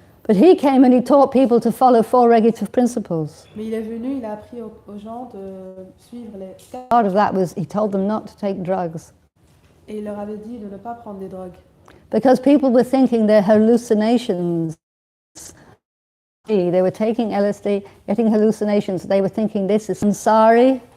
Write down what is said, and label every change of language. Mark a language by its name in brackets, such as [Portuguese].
[English] But he came and he taught people to follow 4 regulative principles. [French] Mais il est venu, il a appris aux gens de suivre les... [English] Part of that was he told them not to take drugs. [French] Et il leur avait dit de ne pas prendre des drogues. [English] Because people were thinking they're hallucinations. They were taking LSD, getting hallucinations. They were thinking this is sansari.